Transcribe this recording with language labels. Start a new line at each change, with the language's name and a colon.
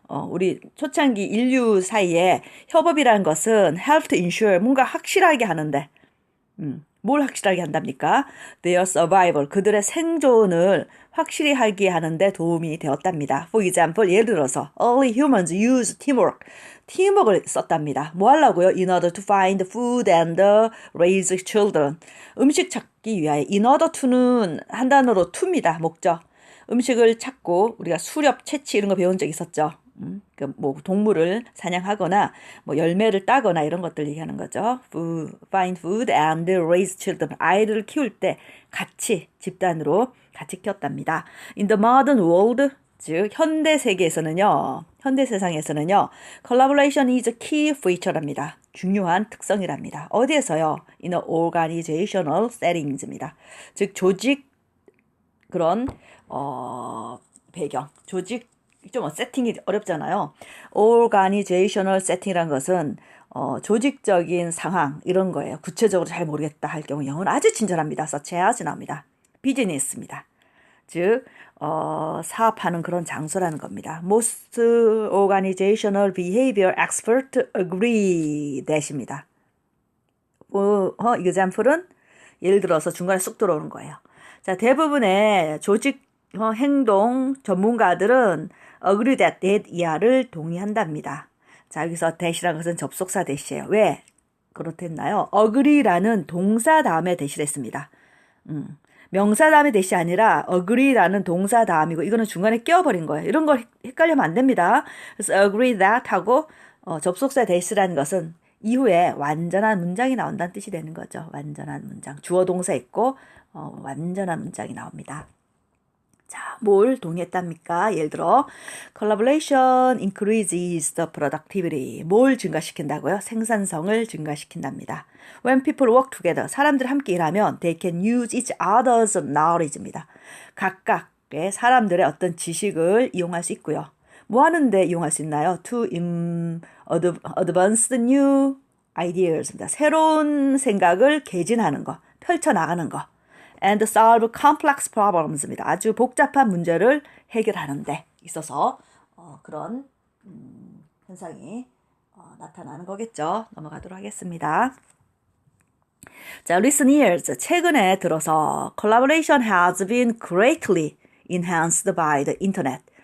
Korean: 우리 초창기 인류 사이에 협업이라는 것은
English: help to ensure
Korean: 뭔가 확실하게 하는데, 뭘 확실하게 한답니까?
English: Their survival,
Korean: 그들의 생존을 확실히 하게 하는데 도움이 되었답니다.
English: For example,
Korean: 예를 들어서
English: early humans use teamwork.
Korean: 팀워크를 썼답니다. 뭐 하려고요?
English: In order to find food and raise children.
Korean: 음식 찾기 위하여. In order to는 한 단어로 to입니다. 목적. 음식을 찾고 우리가 수렵, 채취 이런 거 배운 적 있었죠. 뭐 동물을 사냥하거나 뭐 열매를 따거나 이런 것들 얘기하는 거죠.
English: Find food and raise children.
Korean: 아이들을 키울 때 같이 집단으로 같이 키웠답니다.
English: In the modern world,
Korean: 즉 현대 세계에서는요, 현대 세상에서는요,
English: collaboration is a key feature랍니다.
Korean: 중요한 특성이랍니다. 어디에서요?
English: In a organizational settings입니다.
Korean: 즉 조직 그런 배경, 조직 좀 세팅이 어렵잖아요. organizational setting이란 것은 조직적인 상황 이런 거예요. 구체적으로 잘 모르겠다 할 경우 영어는 아주 친절합니다. such as 나옵니다. 비즈니스입니다. 즉 사업하는 그런 장소라는 겁니다.
English: Most organizational behavior experts agree that입니다.
Korean: example은 예를 들어서 중간에 쑥 들어오는 거예요. 자, 대부분의 조직 행동 전문가들은 agree that 이하를 동의한답니다. 자, 여기서 that이라는 것은 접속사 that이에요. 왜 그렇댔나요? agree라는 동사 다음에 that을 했습니다. 명사 다음에 that이 아니라 agree라는 동사 다음이고 이거는 중간에 끼워버린 거예요. 이런 거 헷갈리면 안 됩니다. 그래서 agree that 하고 접속사 that이라는 것은 이후에 완전한 문장이 나온다는 뜻이 되는 거죠. 완전한 문장. 주어 동사 있고 완전한 문장이 나옵니다. 자, 뭘 동의했답니까? 예를 들어
English: collaboration increases the productivity.
Korean: 뭘 증가시킨다고요? 생산성을 증가시킨답니다.
English: When people work together.
Korean: 사람들이 함께 일하면
English: they can use each other's knowledge입니다.
Korean: 각각의 사람들의 어떤 지식을 이용할 수 있고요. 뭐 하는데 이용할 수 있나요?
English: To advance the new ideas입니다.
Korean: 새로운 생각을 개진하는 거, 펼쳐나가는 거.
English: And solve complex problems입니다.
Korean: 아주 복잡한 문제를 해결하는 데 있어서 그런 현상이 나타나는 거겠죠. 넘어가도록 하겠습니다.
English: 자, recent years,
Korean: 최근에 들어서
English: collaboration has been greatly enhanced by the internet.